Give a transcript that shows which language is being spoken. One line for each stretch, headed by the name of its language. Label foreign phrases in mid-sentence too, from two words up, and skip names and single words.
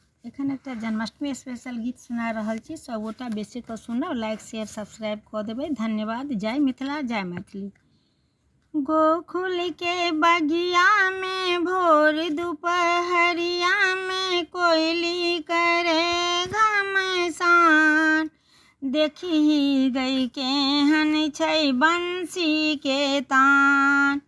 Maithili: एखन एक जन्माष्टमी स्पेशल गीत सुना रहल छी। सब गोटा बेसी कऽ सुनब,
English: like share subscribe
Maithili: कऽ देबै। धन्यवाद। जय मिथिला, जय मैथिली। गोकुल के बगिया में भोर दुपहरिया में कोयली करे घमसान। देखी गई केहन छै बंसी के तान।